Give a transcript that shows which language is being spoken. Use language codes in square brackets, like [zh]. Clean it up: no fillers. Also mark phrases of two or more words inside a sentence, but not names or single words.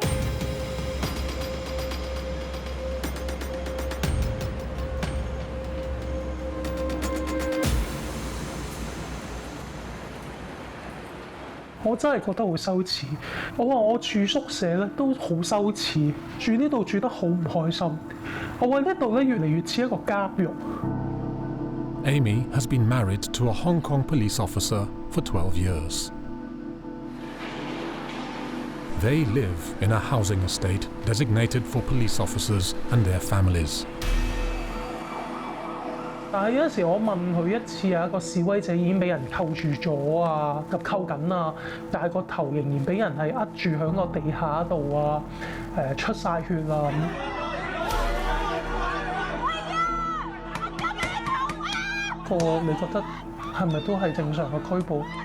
[yue] 我真係覺得好羞恥。我話我住宿舍咧都好羞恥，住呢度住得好唔開心。我話呢度咧越嚟越似一個監獄。 [en] Amy has been married to a Hong Kong police officer for 12 years. They live in a housing estate designated for police officers and their families. [yue] 但係有陣時我問佢一次啊，個示威者已經俾人扣住咗啊，及扣緊啊，但係個頭仍然俾人係扼住喺個地下度啊，出晒血啊咁。你覺得係咪都係正常嘅拘捕？